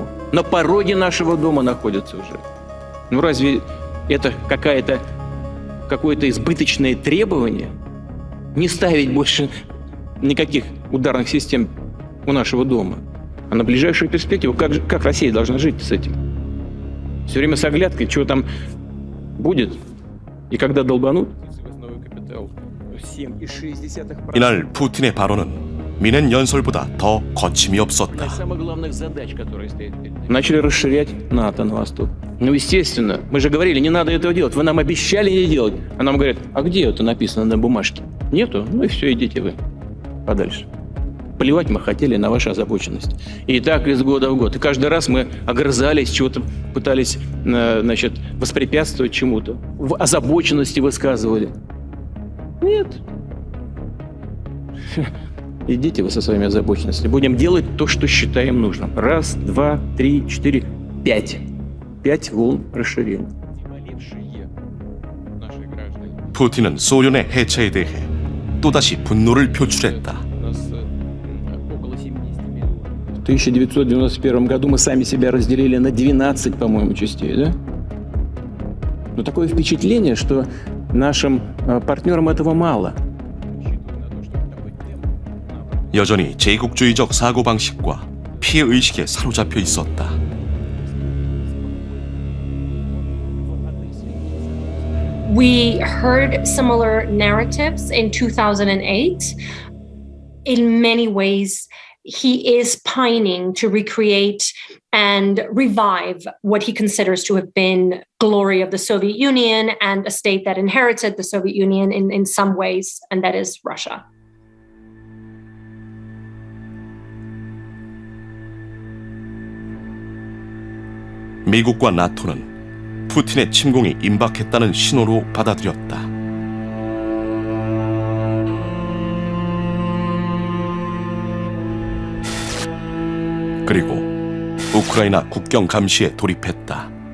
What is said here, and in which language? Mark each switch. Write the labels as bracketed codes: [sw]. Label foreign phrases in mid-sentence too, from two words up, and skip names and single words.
[ru] На пороге нашего дома находятся уже. Ну разве это какое-то избыточное требование? Не ставить больше никаких ударных систем у нашего дома. А на ближайшую перспективу как Россия должна жить с этим? Все время с оглядкой, что там будет и когда долбанут. [ko] 이날 푸틴의 발언은 미넨 연설보다 더 거침이 없었다. [ru] Начали расширять НАТО на восток. Ну, естественно, мы же говорили, не надо этого делать. Вы нам обещали не делать. А нам говорят, а где это написано на бумажке? Нету? Ну и все, идите вы подальше. Плевать мы хотели на вашу озабоченность. И так из года в год. И каждый раз мы огрызались, чего-то пытались, значит, воспрепятствовать чему-то. В озабоченности высказывали. Нет. Идите вы со своими озабоченностями. Будем делать то, что считаем нужным. 1, 2, 3, 4, 5. 5 волн расширения. [ko] 푸틴은 소련의 해체에 대해 또다시 분노를 표출했다. [ru] В 1991 году мы сами себя разделили на 12, по-моему, частей, да? Но такое впечатление, что нашим партнерам этого мало. [ko] 여전히 제국주의적 사고방식과 피해의식에 사로잡혀 있었다. [en] We heard similar narratives in 2008. In many ways, he is pining to recreate and revive what he considers to have been glory of the Soviet Union and a state that inherited the Soviet Union in some ways, and that is Russia. [ko] 미국과 나토는 푸틴의 침공이 임박했다는 신호로 받아들였다. 그리고 우크라이나 국경 감시에 돌입했다.